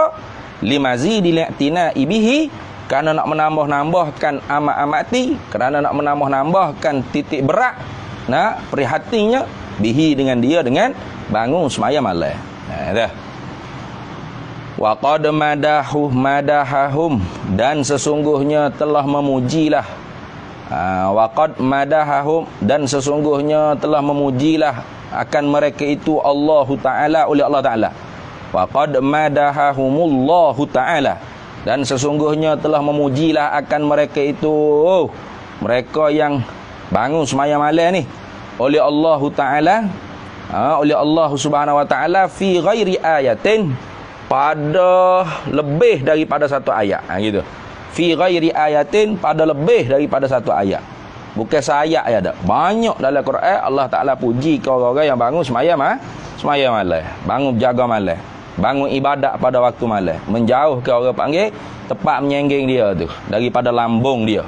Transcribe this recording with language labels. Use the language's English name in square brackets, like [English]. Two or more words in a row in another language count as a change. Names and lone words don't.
[Arabic] لمزيد الاعتناء به, [Malay] kerana nak menambah-nambahkan amat-amati, kerana nak menambah-nambahkan titik berat, nak prihatinnya bihi dengan dia dengan bangun semayang malam. Dah. [Arabic] وقد مدحهم, [Malay] dan sesungguhnya telah memujilah. [Arabic] وقد مدحهم, [Malay] dan sesungguhnya telah memujilah akan mereka itu Allah Ta'ala oleh Allah Ta'ala. [Arabic] وقد مدحهم الله تعالى, [Malay] dan sesungguhnya telah memujilah akan mereka itu mereka yang bangun semayang malam ni oleh Allah Ta'ala, oleh Allah [Arabic] سبحانه وتعالى في غير آية, [Malay] pada lebih daripada satu ayat. Gitu. [Arabic] في غير آية, [Malay] pada lebih daripada satu ayat. Bukan seayat ya dak. Banyak dalam Quran Allah Ta'ala puji ke orang-orang yang bangun semayang malam, bangun jaga malam, bangun ibadat pada waktu malam, menjauh ke orang panggil tempat menyenggeng dia tu daripada lambung dia.